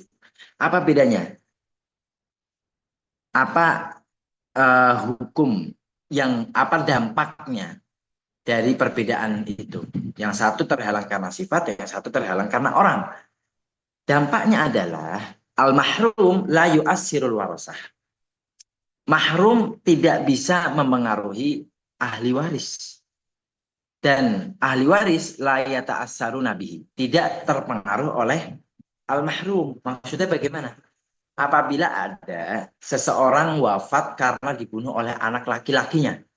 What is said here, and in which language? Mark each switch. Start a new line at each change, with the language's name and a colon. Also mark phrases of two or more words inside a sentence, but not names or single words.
Indonesian: Apa bedanya? Apa hukum apa dampaknya dari perbedaan itu? Yang satu terhalang karena sifat, yang satu terhalang karena orang. Dampaknya adalah
Arabic: المحروم لا يؤثر الورثة.
Indonesian: Mahrum tidak bisa memengaruhi ahli waris. Dan ahli waris
Arabic: لا يتأثر نبيه.
Indonesian: Tidak terpengaruh oleh al-mahrum. Maksudnya bagaimana? Apabila ada seseorang wafat karena dibunuh oleh anak laki-lakinya.